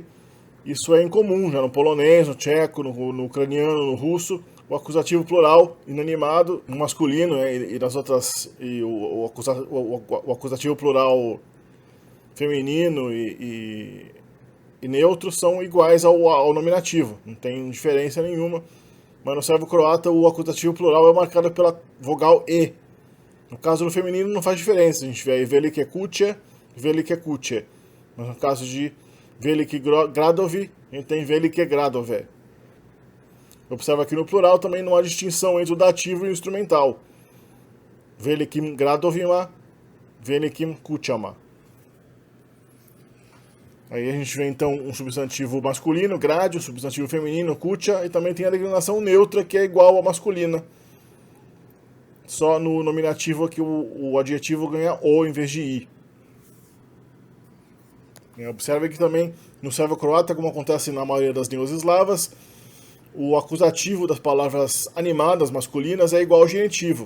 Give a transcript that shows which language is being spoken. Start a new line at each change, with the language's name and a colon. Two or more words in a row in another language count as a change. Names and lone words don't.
Portuguese: Isso é incomum, já no polonês, no tcheco, no ucraniano, no russo, o acusativo plural inanimado, no masculino, e nas outras, e o acusativo plural feminino e neutro são iguais ao nominativo, não tem diferença nenhuma. Mas no servo-croata o acusativo plural é marcado pela vogal E. No caso do feminino não faz diferença, a gente vê aí
Croatian: velike kuche, velike kuche.
Portuguese: Mas no caso de
Croatian: velike gradovi,
Portuguese: a gente tem
Croatian: velike gradove.
Portuguese: Observa que no plural também não há distinção entre o dativo e o instrumental.
Croatian: Velikim gradovima, velikim kuchama.
Portuguese: Aí a gente vê então um substantivo masculino, grade, um substantivo feminino, kucha, e também tem a declinação neutra, que é igual à masculina. Só no nominativo que o adjetivo ganha O em vez de I. E observe que também no servo-croata, como acontece na maioria das línguas eslavas, o acusativo das palavras animadas masculinas é igual ao genitivo.